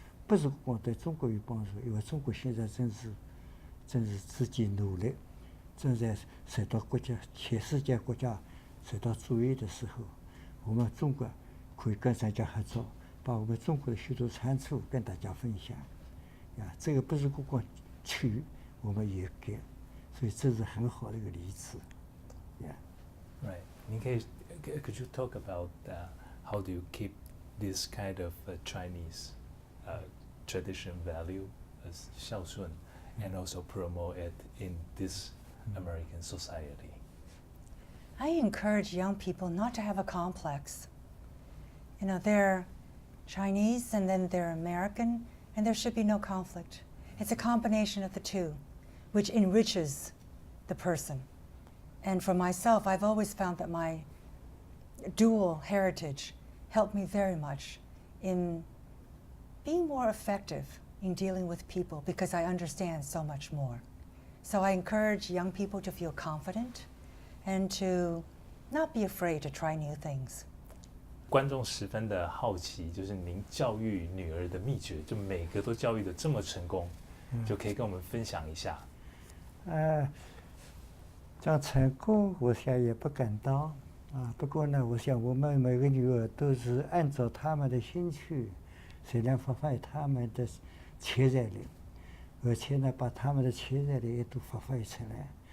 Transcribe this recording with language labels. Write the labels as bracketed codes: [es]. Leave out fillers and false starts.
[zh] 不是光对中国有帮助，因为中国现在正是自己努力，正在受到全世界国家受到注意的时候，我们中国可以跟大家合作，把我们中国的许多长处跟大家分享。这个不是光取，我们也给，所以这是很好的一个例子。 [en] Right. [zh] 您可以 [en] Could you talk about how do you keep this kind of Chinese tradition value as 孝顺 and also promote it in this American society? I encourage young people not to have a complex. They're Chinese and then they're American, and there should be no conflict. It's a combination of the two, which enriches the person. And for myself, I've always found that my dual heritage helped me very much in being more effective in dealing with people because I understand so much more. So I encourage young people to feel confident and to not be afraid to try new things. [zh] 观众十分的好奇，就是您教育女儿的秘诀，就每个都教育的这么成功，就可以跟我们分享一下。讲成功，我想也不敢当啊。不过呢，我想我们每个女儿都是按照他们的兴趣，尽量发挥他们的潜在力，而且呢，把他们的潜在力也都发挥出来。